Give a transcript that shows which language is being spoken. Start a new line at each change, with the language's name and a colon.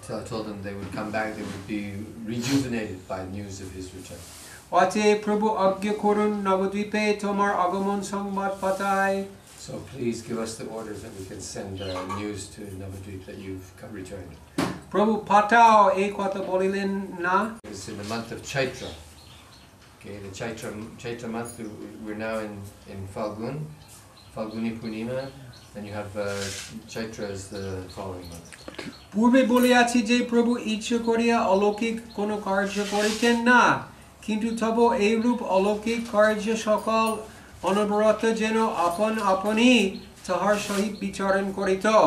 English: Told them they would come back, they would be rejuvenated by news of his return.
Bangla: অতএব প্রভু আজ্ঞা করুন নবদ্বীপে তোমার আগমন সংবাদ পাঠাই।
English: So please give us the orders that we can send news to Navadvip that you've returned.
Bangla: প্রভু পাঠাও এই কথা বলিলেন না।
English: It's in the month of Chaitra. Okay, the Chaitra month. We're now in Falguni Purnima, and you have Chaitra as the following month.
Bangla: পূর্বে বলিয়াছি যে প্রভু ইচ্ছা করিয়া অলৌকিক কোন কার্য করিতেন না, কিন্তু তবু এইরূপ অলৌকিক কার্য সকল অনবরত যেন আপন আপনি তাহার সহিত বিচরণ করিত।